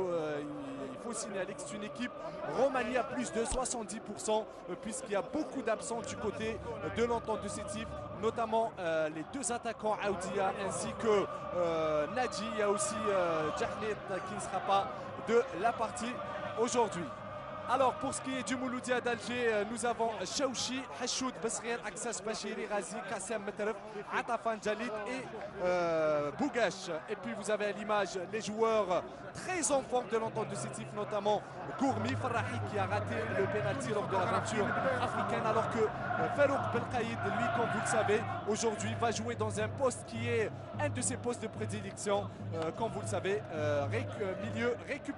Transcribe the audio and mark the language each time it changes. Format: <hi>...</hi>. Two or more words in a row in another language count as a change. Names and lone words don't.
<fr>Il faut signaler que c'est une équipe remaniée à plus de 70% puisqu'il y a beaucoup d'absents du côté de l'entente de Sétif, notamment les deux attaquants Aoudia ainsi que Nadji. Il y a aussi Djahlet qui ne sera pas de la partie aujourd'hui. Alors pour ce qui est du Mouloudia d'Alger, nous avons Chaouchi, Hashoud, Basrien, Aksas, Bachiri, Razi, Kassem, Metref, Atafan, Jalit et Bougache. Et puis vous avez à l'image les joueurs très en forme de l'entente de Sétif, notamment Gourmi, Farrahi qui a raté le pénalty lors de l'aventure africaine, alors que Farouk Belkaïd, lui, comme vous le savez, aujourd'hui va jouer dans un poste qui est un de ses postes de prédilection, comme vous le savez, milieu récupérateur.</fr>